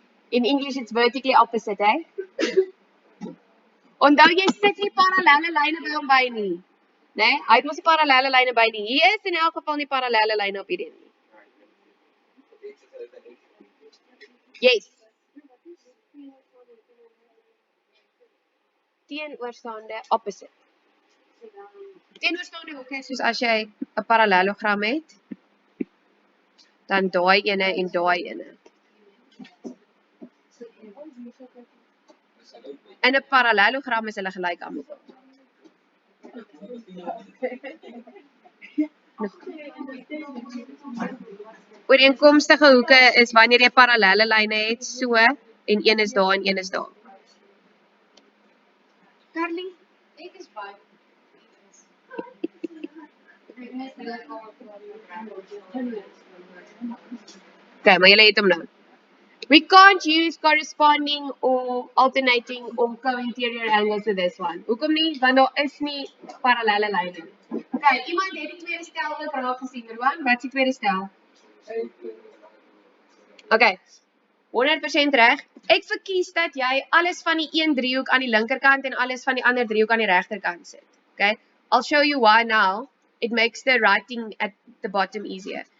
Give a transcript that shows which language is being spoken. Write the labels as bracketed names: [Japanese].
[English] In English it's vertically opposite, eh? [Afrikaans] Onthou jy sit nie parallelle lyne by hom by nie. Nee, hy het mos nie parallelle lyne by nie. Hier is in elk geval nie parallelle lyne op hierdie nie. [English] Yes. [Afrikaans] Teenoorstaande opposite. Teenoorstaande hoeke soos as jy 'n parallelogram het, dan daai ene en daai ene. In 'n parallelogram is hulle gelyk aan mekaar. Ooreenkomstige hoeke is wanneer jy parallelle lyne het, so en een is daar en een is daar. Carly, ek is baie. Okay, maar julle het hom nou. [English] We can't use corresponding or alternating or co-interior angles with this one. [Afrikaans] Hoekom nie? Want daar is nie parallelle lyne nie. Okay, iemand het die tweede stel wil graag gesien, Rowan. Wat is die tweede stel? Okay. 100% reg. Ek verkies dat jy alles van die een driehoek aan die linkerkant en alles van die ander driehoek aan die regterkant sit. [English] Okay? I'll show you why now. It makes the writing at the bottom easier.